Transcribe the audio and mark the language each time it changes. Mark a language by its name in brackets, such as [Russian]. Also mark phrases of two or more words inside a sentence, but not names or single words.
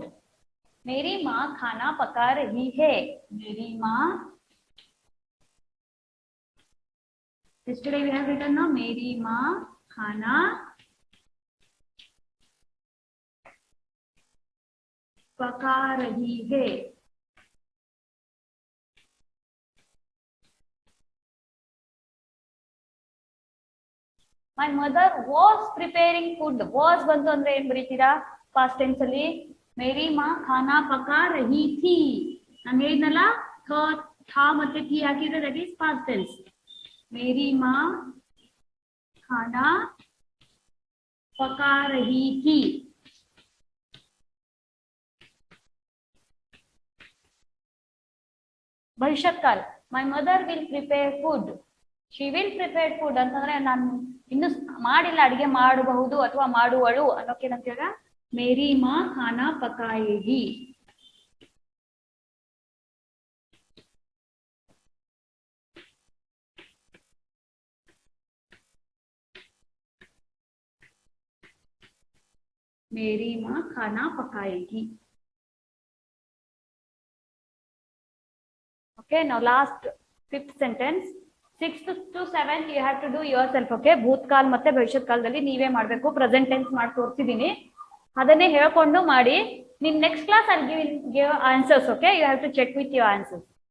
[Hindi] मेरी माँ खाना पका रही है. मेरी माँ, [English] yesterday we have written now, [Hindi] मेरी माँ खाना पका रही है. [English] My mother was preparing food. [Kannada] Was ಬಂತು ಅಂದ್ರೆ ಏನ್ ಬರೀತೀರಾ? [English] past tense [Kannada] ಅಲ್ಲಿ [Hindi] मेरी माँ खाना पका रही थी. [Kannada] ನಾನು ಹೇಳಿದ್ನಲ್ಲ था ಮತ್ತೆ थी ಹಾಕಿದ್ರೆ [English] that is past tense. [Hindi] मेरी माँ खाना पका रही थी. [Kannada] ಭವಿಷ್ಯತ್ ಕಾಲ, [English] my mother will prepare food. she will prepare food [Kannada] ಅಂತಂದ್ರೆ ನಾನು ಇನ್ನು ಮಾಡಿಲ್ಲ, ಅಡಿಗೆ ಮಾಡಬಹುದು ಅಥವಾ ಮಾಡುವಳು ಅನ್ನೋಕೆ ಏನಂತೀರ? [Hindi] मेरी माँ खाना पकाएगी. मेरी माँ खाना पकाएगी. [English] Okay, now last fifth sentence, 6th to 7th you have to do yourself. [Kannada] Okay, ಭೂತಕಾಲ ಮತ್ತೆ ಭವಿಷ್ಯತ್ ಕಾಲದಲ್ಲಿ ನೀವೇ ಮಾಡಬೇಕು. [English] present tense [Kannada] ಮಾಡಿ ತೋರಿಸಿದೀನಿ, ಅದನ್ನೇ ಹೇಳ್ಕೊಂಡು ಮಾಡಿ. [English] ನಿಮ್ next class ಅಲ್ಲಿ give answers. Okay, you have to check with your answers.